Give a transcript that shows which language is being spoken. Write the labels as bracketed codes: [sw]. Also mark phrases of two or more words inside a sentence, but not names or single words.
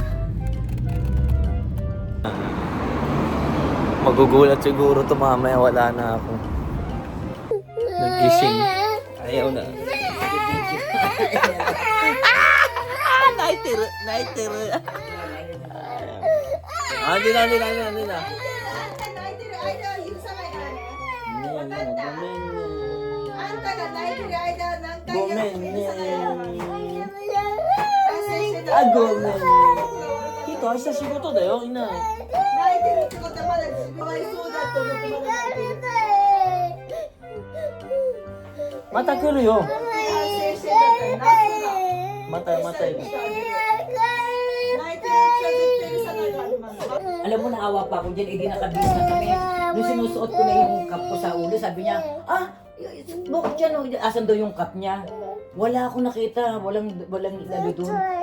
[tl] Magugulat siguro to mamaya, wala na ako. Nagising. Ayaw na. Naitiro, naitiro. Hindi na. Gomen. [ja] Hito, 明日仕事だよ、いない。また来るよ。また行く。 [tl] Alam mo, naawa pa ako dyan, hindi nakabis na kami. Nung sinusuot ko na yung cup ko sa ulo, sabi niya, bakit yan? Asan daw yung cup niya? Wala akong nakita, walang lalo doon.